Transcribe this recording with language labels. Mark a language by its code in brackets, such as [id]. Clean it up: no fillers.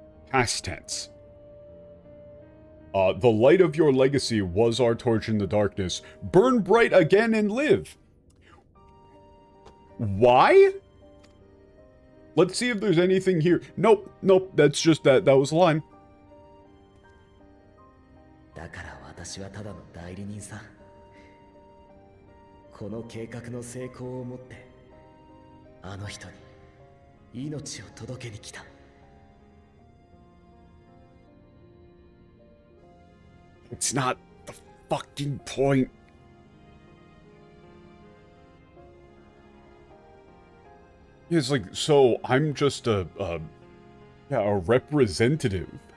[en] Past tense. The light of your legacy was our torch in the darkness. Burn bright again and live. Why? Let's see if there's anything here. Nope, nope, that's just that was a line. [ja] だから私はただの代理人さ。この計画の成功をもってあの人に命を届けに来た。 [en] It's not the fucking point. It's like, so I'm just a representative.